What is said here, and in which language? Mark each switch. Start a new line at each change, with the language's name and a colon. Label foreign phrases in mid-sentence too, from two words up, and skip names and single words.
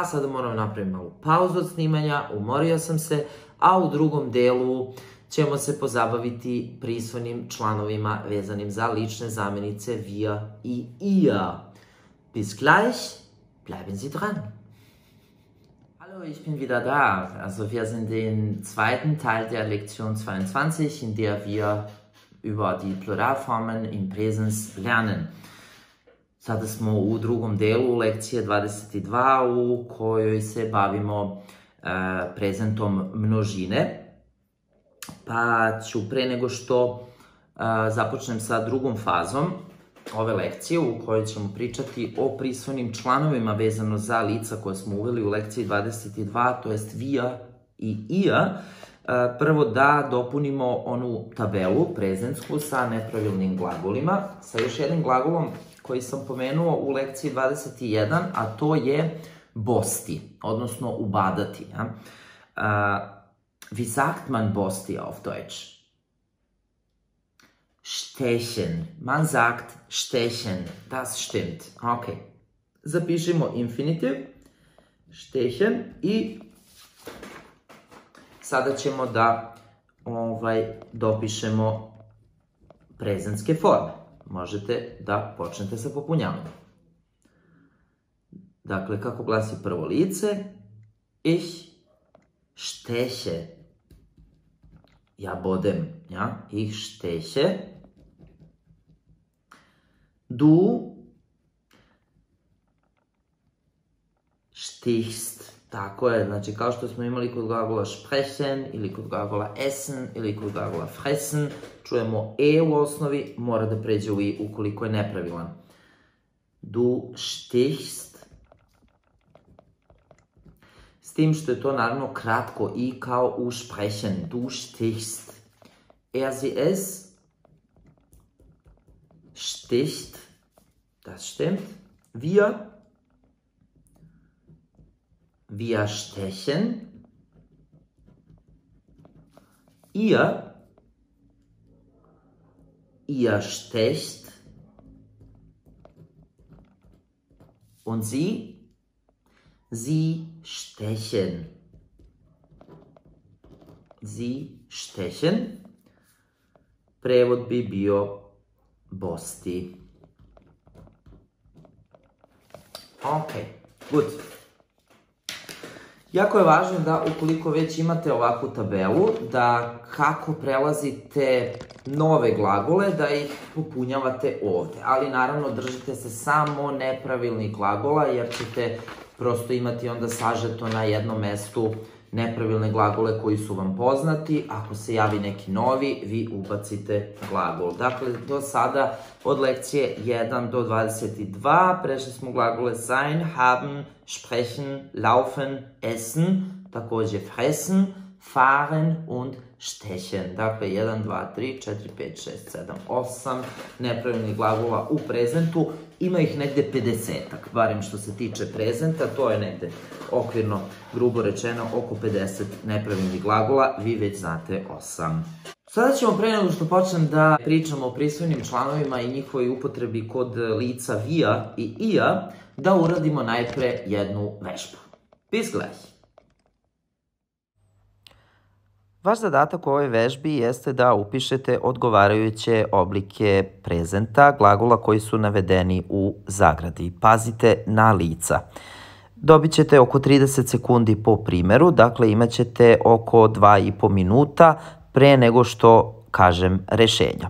Serbian: Sada moram napraviti malu pauzu od snimanja, umorio sam se, a u drugom delu ćemo se pozabaviti prisvojnim članovima vezanim za lične zamenice wir i ihr.
German: Bis gleich, bleiben Sie dran. Hallo, ich bin wieder da. Also wir sind im zweiten Teil der Lektion 22, in der wir über die Pluralformen im Präsens lernen.
Serbian: Sada smo u drugom delu lekcije 22 u kojoj se bavimo prezentom množine. Pa ću pre nego što započnem sa drugom fazom ove lekcije u kojoj ćemo pričati o prisvojnim članovima vezano za lica koje smo uveli u lekciji 22, to jest wir i ihr. Prvo da dopunimo onu tabelu prezentsku sa nepravilnim glagolima, sa još jednim glagolom koji sam pomenuo u lekciji 21, a to je bosti, odnosno ubadati.
German: Wie sagt man bosti auf Deutsch? Stechen. Man sagt stechen. Das stimmt. Ok.
Serbian: Zapišimo infinitiv. Stechen i sada ćemo da dopišemo prezentske forme. Možete da počnete sa popunjavanjem. Dakle, kako glasi prvo lice?
German: Ich steche.
Serbian: Ja bodem. Ja?
German: Ich steche. Du stichst.
Serbian: Tako je, znači kao što smo imali kod glagola sprechen ili kod glagola essen ili kod glagola fressen, čujemo e u osnovi, mora da pređe u i ukoliko je nepravilan.
German: Du stichst.
Serbian: S tim što je to naravno kratko i kao u sprechen.
German: Du stichst. Sie, es sticht. Das stimmt. Wir stechen. Ihr stecht. Und sie stechen. Sie stechen.
Serbian: Prevod bi bio bosti.
English: Ok, good.
Serbian: Jako je važno da ukoliko već imate ovakvu tabelu, da kako prelazite nove glagole, da ih popunjavate ovde. Ali naravno držite se samo nepravilnih glagola, jer ćete prosto imati onda sažeto na jednom mestu nepravilne glagole koji su vam poznati. Ako se javi neki novi, vi ubacite glagol. Dakle, do sada od lekcije 1 do 22 prešli smo glagole sein, haben, sprechen, laufen, essen, takođe fressen,
German: fahren und stechen.
Serbian: Dakle, 1, 2, 3, 4, 5, 6, 7, 8 nepravilnih glagola u prezentu. Ima ih negde 50-ak, barem što se tiče prezenta, to je negde okvirno, grubo rečeno, oko 50 nepravilnih glagola, vi već znate 8. Sada ćemo pre nego što počnem da pričamo o prisvojnim članovima i njihovoj upotrebi kod lica wir i ihr, da uradimo najpre jednu vežbu.
German: Bis gleich.
Serbian: Vaš zadatak u ovoj vežbi jeste da upišete odgovarajuće oblike prezenta, glagola koji su navedeni u zagradi. Pazite na lica. Dobit ćete oko 30 sekundi po primjeru, dakle imat ćete oko 2,5 minuta pre nego što kažem rešenja.